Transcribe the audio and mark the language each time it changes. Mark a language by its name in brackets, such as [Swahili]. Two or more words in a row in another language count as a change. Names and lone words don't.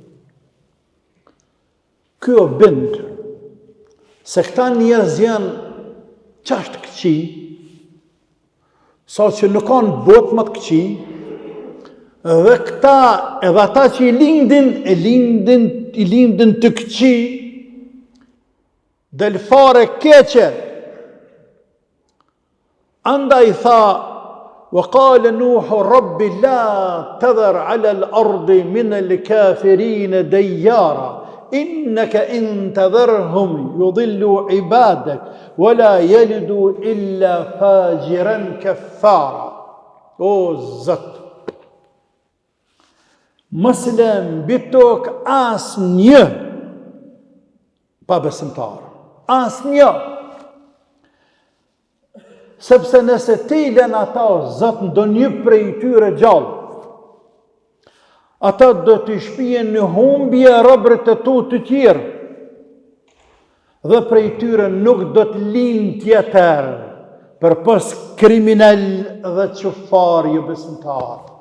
[Albanian] kjo bind se këta njerëz janë qashtë këqi, sa që nuk kanë botë më të këqi, dhe këta edhe ata që i lindin të këqi, del fare keqe. Andaj tha: [Arabic] وقال نوح رب لا تذر على الأرض من الكافرين ديارا إنك إن تذرهم يضلوا عبادك ولا يلدوا إلا فاجرا كفارا. [Albanian] O Zot, mos lëm bitok asnjë pa besimtar, asnjë. Sepse nëse ti lën ata, Zot, ndonjë prej tyre gjallë, ata do të shpijen në humbje robërit e tu të tjerë, dhe prej tyre nuk do të lind tjetër, përpos kriminal dhe qufar jo besimtar.